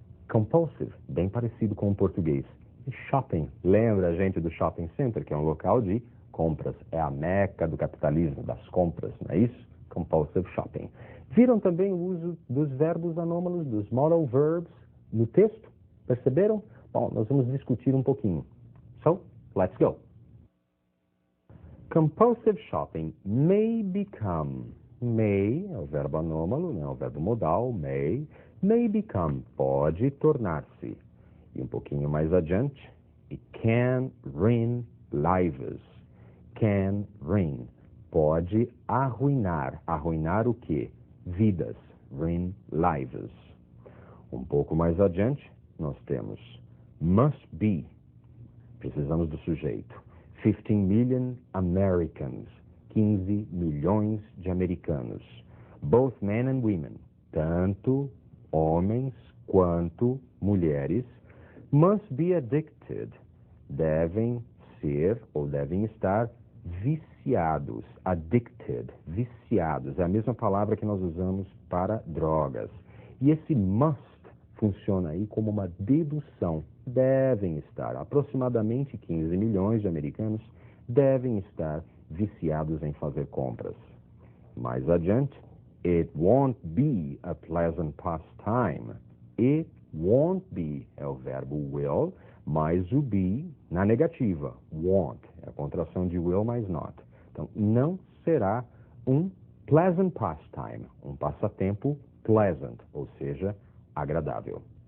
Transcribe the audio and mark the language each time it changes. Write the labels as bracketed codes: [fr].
[pt] Compulsive, bem parecido com o português. E shopping, lembra a gente do shopping center, que é um local de compras. É a meca do capitalismo, das compras, não é isso? Compulsive shopping. Viram também o uso dos verbos anômalos, dos modal verbs, no texto? Perceberam? Bom, nós vamos discutir um pouquinho. [en] So, let's go. Compulsive shopping may become. [pt] May é o verbo anômalo, né? O verbo modal, may become, pode tornar-se. E um pouquinho mais adiante, [en] it can ruin lives. [pt] Can ruin, pode arruinar. Arruinar o quê? Vidas. [en] Ruin lives. [pt] Um pouco mais adiante, nós temos must be. Precisamos do sujeito. [en] 15 million Americans. [pt] 15 milhões de americanos. [en] Both men and women. [pt] Tanto homens quanto mulheres. [en] Must be addicted. [pt] Devem ser ou devem estar viciados. Addicted. Viciados. É a mesma palavra que nós usamos para drogas. E esse must funciona aí como uma dedução. Devem estar, aproximadamente 15 milhões de americanos devem estar viciados em fazer compras. Mais adiante, [en] it won't be a pleasant pastime. [pt] It won't be é o verbo will, mais o be na negativa. Won't é a contração de will mais not. Então, não será um pleasant pastime, um passatempo pleasant, ou seja, agradável.